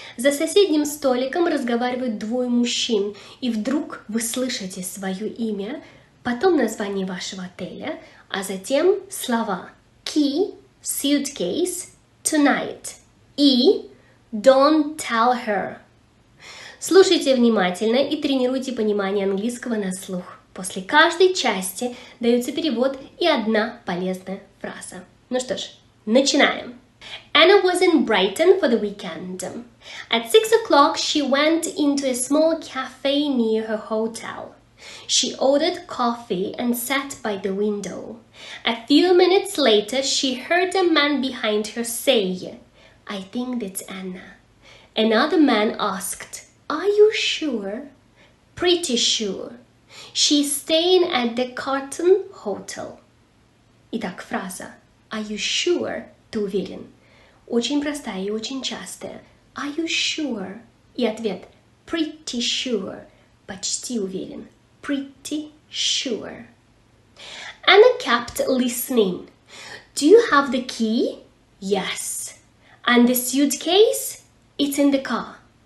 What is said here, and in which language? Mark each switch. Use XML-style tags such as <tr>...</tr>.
<ru>За соседним столиком разговаривают двое мужчин, и вдруг вы слышите свое имя, потом название вашего отеля, а затем слова key, suitcase, tonight и</ru> <en>don't tell her.</en> <ru>Слушайте внимательно и тренируйте понимание английского на слух. После каждой части дается перевод и одна полезная фраза. Ну что ж, начинаем.</ru> <en>Anna was in Brighton for the weekend. At 6 o'clock, she went into a small cafe near her hotel. She ordered coffee and sat by the window. A few minutes later, she heard a man behind her say, "I think that's Anna." Another man asked, "Are you sure?" "Pretty sure. She's staying at the Cotton Hotel."</en> <ru>Итак, фраза</ru> <en>Are you sure?</en> <ru>Ты уверен? Очень простая и очень частая.</ru> <en>Are you sure?</en> <ru>И ответ</ru> <en>Pretty sure.</en> <ru>Почти уверен.</ru> <en>Pretty sure. Anna kept listening. Do you have the key? Yes. And the suitcase? It's in the car.</en>